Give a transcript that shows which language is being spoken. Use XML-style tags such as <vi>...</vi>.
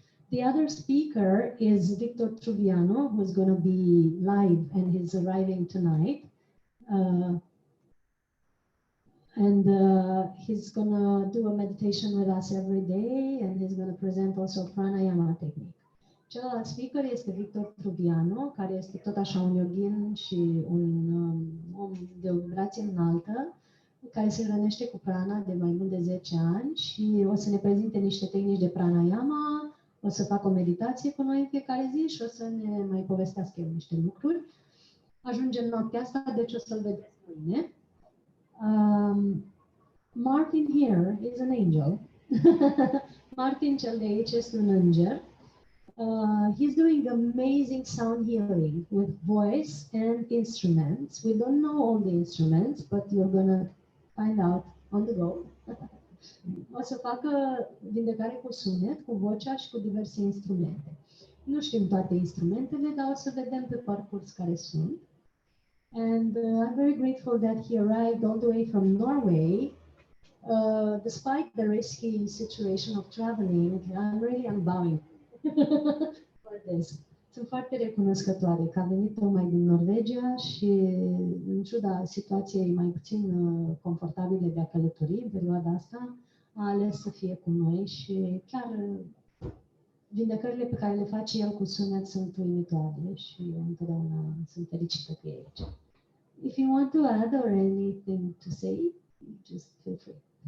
<en>The other speaker is Victor Truviano, who's going to be live, and he's arriving tonight. And he's going to do a meditation with us every day, and he's going to present also pranayama technique.</en> <ro>Celălalt speaker este Victor Truviano, care este tot așa un yogin și un om de o vibrație înaltă, care se hrănește cu prana de mai mult de 10 ani și o să ne prezinte niște tehnici de pranayama, o să facă o meditație cu noi în fiecare zi și o să ne mai povestească el niște lucruri. Ajungem noaptea asta, deci o să-l vedeți mâine.</ro> <en>Martin here is an angel.</en> <ro>Martin cel de aici este un înger.</ro> <en>He's doing amazing sound healing with voice and instruments. We don't know all the instruments, but you're gonna find out on the go.</en> <ro>O să facă vindecare cu sunet, cu vocea și cu diverse instrumente. Nu știm toate instrumentele, dar o să vedem pe parcurs care sunt.</ro> <en>And I'm very grateful that he arrived all the way from Norway. Despite the risky situation of traveling, I'm bowing for this.</en> <ro>Sunt foarte recunoscătoare că a venit tocmai din Norvegia și, în ciuda situației mai puțin confortabile de a călători în perioada asta, a ales să fie cu noi și chiar vindecările pe care le face el cu sunet sunt uimitoare și eu întotdeauna sunt fericită că e aici.</ro> <en>If you want to add or anything to say, just feel free.</en>